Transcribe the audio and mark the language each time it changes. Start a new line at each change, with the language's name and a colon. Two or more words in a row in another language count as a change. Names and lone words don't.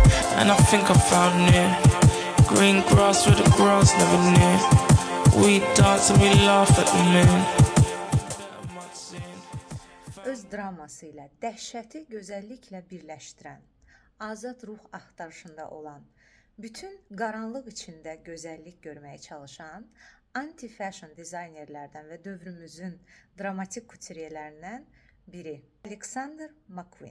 English: and I think I found it. Green grass where the grass never near. We dance and we laugh at the men.
Azerbaijani: Öz draması ilə dəhşəti gözəlliklə birləşdirən, azad ruh axtarışında olan, bütün qaranlıq içində gözəllik görməyə çalışan anti-fashion dizaynerlərdən və dövrümüzün dramatik kutiriyələrindən biri Alexander McQueen.